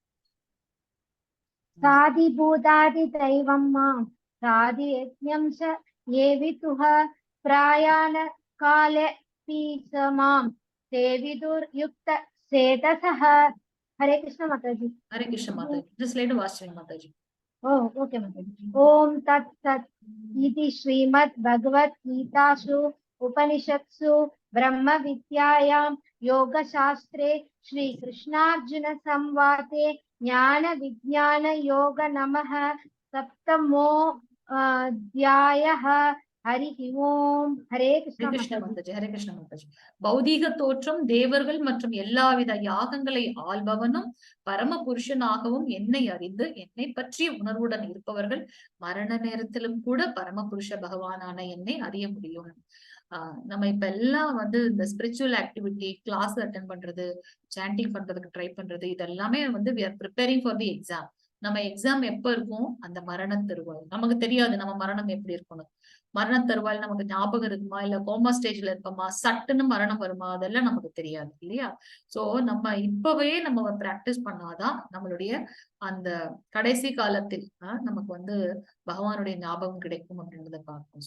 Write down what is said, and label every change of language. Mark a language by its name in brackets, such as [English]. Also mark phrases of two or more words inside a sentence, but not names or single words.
[Sanskrit] साधि भूताधि दैवं मां साधि यज्ञं च येविदुः प्रयाण काले पिचमां तेविदुर् युक्त चेतसः. [Tamil] ஹரே கிருஷ்ண மாதாஜி. ஹரே கிருஷ்ண மாதாஜி. இந்த ஸ்லைடு வாசிங்க மாதாஜி. [Sanskrit] ஓகே மாதாஜி. ओम् तत् सत् इति श्रीमद् भगवद् गीतासु उपनिषत्सु ब्रह्म विद्यायाम् योगशास्त्रे श्री कृष्णार्जुन संवादे ज्ञान विज्ञान योग नमः सप्तमो अध्यायः हरि ओम हरे कृष्ण [Tamil] ஹரே கிருஷ்ண माताजी। மாதாஜி, ஹரே கிருஷ்ண மாதாஜி. பௌதீக தோற்றம், தேவர்கள் மற்றும் எல்லாவித யாகங்களை ஆள்பவனும் பரம புருஷனாகவும் என்னை அறிந்து என்னை பற்றிய உணர்வுடன் இருப்பவர்கள் மரண நேரத்திலும் கூட பரம புருஷ பகவானான என்னை அறிய முடியும். நம்ம இப்ப எல்லாம் வந்து இந்த [English] spiritual activity class attend [Tamil] பண்றது, சாண்டிங் பண்றதுக்கு ட்ரை பண்றது, இதெல்லாமே வந்து [English] we are preparing for the exam. [Tamil] நம்ம எக்ஸாம் எப்ப இருக்கும்? அந்த மரண தருவாய். நமக்கு தெரியாது நம்ம மரணம் எப்படி இருக்கணும். மரண தருவாயில் நமக்கு ஞாபகம் இருக்குமா, இல்ல [English] coma stageல [Tamil] இருப்போமா, சட்டுன்னு மரணம் வருமா, அதெல்லாம் நமக்கு தெரியாது இல்லையா? சோ நம்ம இப்பவே நம்ம பிராக்டிஸ் பண்ணாதான் நம்மளுடைய அந்த கடைசி காலத்தில் நமக்கு வந்து பகவானுடைய ஞாபகம் கிடைக்கும் அப்படின்றத பார்ப்போம்.